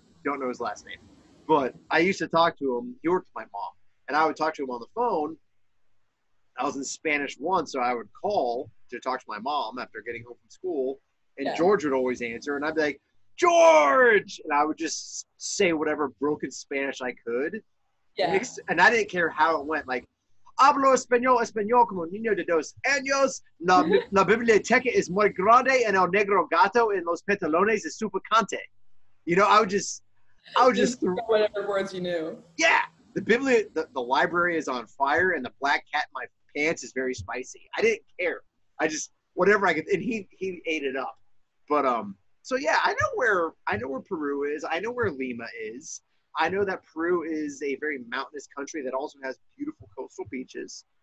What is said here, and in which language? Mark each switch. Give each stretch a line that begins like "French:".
English: Don't know his last name, but I used to talk to him. He worked with my mom, and I would talk to him on the phone. I was in Spanish one, so I would call to talk to my mom after getting home from school, and yeah, George would always answer, and I'd be like, George! And I would just say whatever broken Spanish I could. yeah. And I didn't care how it went.
Spanish: Like, hablo español como niño de 2 años. La biblioteca es muy grande and el negro gato en los pantalones es super cante.
English: You know, I would just whatever words you knew. yeah. The library is on fire and the black cat in my pants is very spicy. I didn't care. I just whatever I could, and he ate it up. But so yeah, I know where Peru is. I know where Lima is. I know that Peru is a very mountainous country that also has beautiful coastal beaches.